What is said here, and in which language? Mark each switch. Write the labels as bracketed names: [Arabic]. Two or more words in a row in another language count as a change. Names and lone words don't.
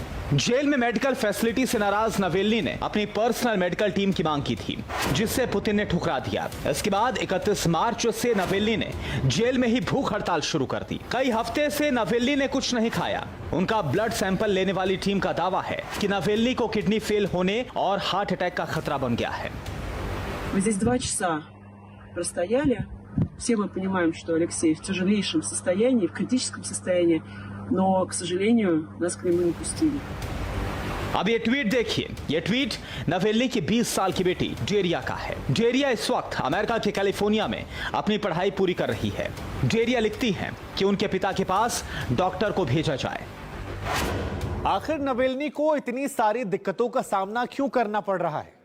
[Hindi] जेल में [English] medical facility [Hindi] से नाराज नावेल्नी ने अपनी [English] personal medical team [Hindi] की मांग की थी, जिससे पुतिन ने ठुकरा दिया। इसके बाद 31 मार्च से नावेल्नी ने जेल में ही भूख हड़ताल शुरू कर दी। कई हफ्ते से नावेल्नी ने कुछ नहीं खाया। उनका [English] blood sample [Hindi] लेने वाली टीम का दावा है कि नावेल्नी को [English] kidney fail [Hindi] होने और [English] heart attack [Hindi] का खतरा बन गया है। [Russian] Мы здесь 2 часа простояли. Все мы понимаем, что Алексей в тяжелейшем состоянии, в критическом состоянии, но, к сожалению, нас к нему не пустили. [Hindi] अब ये ट्वीट देखिए। ये ट्वीट नावेल्नी की 20 साल की बेटी डेरिया का है। डेरिया इस वक्त अमेरिका के कैलिफोर्निया में अपनी पढ़ाई पूरी कर रही है। डेरिया लिखती है कि उनके पिता के पास डॉक्टर को भेजा जाए। आखिर नावेल्नी को इतनी सारी दिक्कतों का सामना क्यों करना पड़ रहा है?